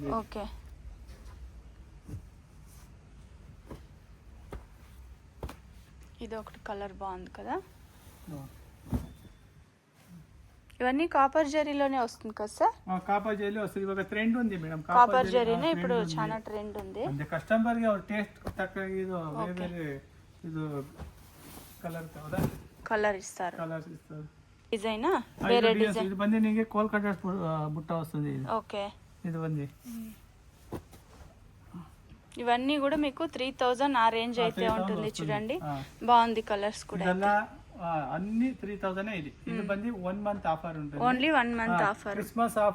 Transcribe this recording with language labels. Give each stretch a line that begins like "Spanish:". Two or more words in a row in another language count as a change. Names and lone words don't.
Telugu: ఓకే. ఇది ఒకటి కలర్ బాగుంది కదా. ఇవన్నీ కాపర్ జరీలోనే వస్తుంది కదా సార్? కాపర్ జరీ వస్తుంది. ఒక ట్రెండ్ ఉంది మేడం, కాపర్ జరీనే ఇప్పుడు చాలా ట్రెండ్ ఉంది. అంటే కస్టమర్
Kannada: ಗೆ ಟೇಸ್ಟ್ ತಕ್ಕ ಇದು ಬೇರೆ ಇದು
Telugu: కలర్ ఇస్తారు. డిజైన్ వేరే డిజైన్. ఇది బంది ನಿಮಗೆ ಕೋಲ್ಕತ್ತಾ బుట్ట వస్తుంది. ఓకే. ఇది బంది ఇవన్నీ కూడా మీకు 3000 ఆ రేంజ్ అయితే ఉంటుంది. చూడండి బాగుంది, కలర్స్ కూడా. అన్ని 3000 ఇది. ఇది బంది 1 మంత్ ఆఫర్ ఉంటుంది, ఓన్లీ 1 మంత్ ఆఫర్.